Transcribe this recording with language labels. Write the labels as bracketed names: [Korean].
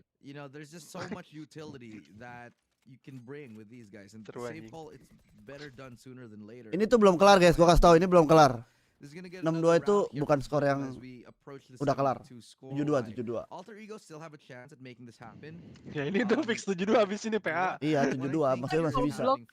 [English] You know, there's just so much utility that you can bring with these guys, and save call it's better done sooner than later. [Indonesian] Ini tuh belum kelar guys, gua kasih tahu ini belum kelar. 6-2 itu bukan skor yang udah kelar. 7-2. [English] Alter Ego still have a chance at making this happen. [Indonesian] Ya ini tuh fix 7-2 habis ini PA. Iya 7-2, maksudnya masih bisa.